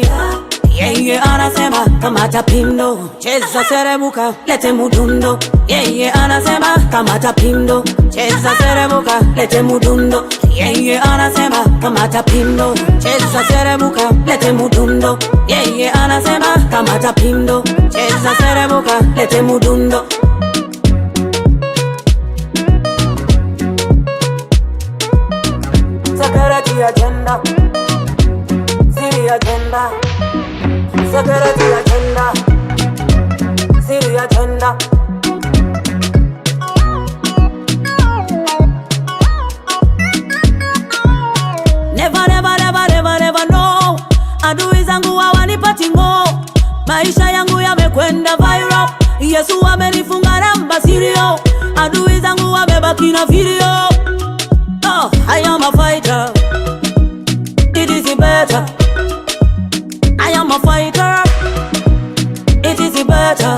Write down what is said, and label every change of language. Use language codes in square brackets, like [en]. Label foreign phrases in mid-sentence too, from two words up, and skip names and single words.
[sw] Yeye anasema kamata pindo, cheza serebuka, lete mudundo. Yeye anasema kamata pindo, cheza serebuka, lete mudundo. Yeye anasema kamata pindo, cheza serebuka, lete mudundo. Yeye anasema kamata pindo, cheza serebuka, lete mudundo. Sakarati agenda, zili agenda. Sakarati agenda, zili agenda. [en] Never no. [sw] Adui zangu hawanipati ngo, maisha yangu yamekwenda viral. Yesu amenifunga namba sirio, adui zangu wamebaki na video. [en] Oh, I am a fighter, it is better. I am a fighter, it is better.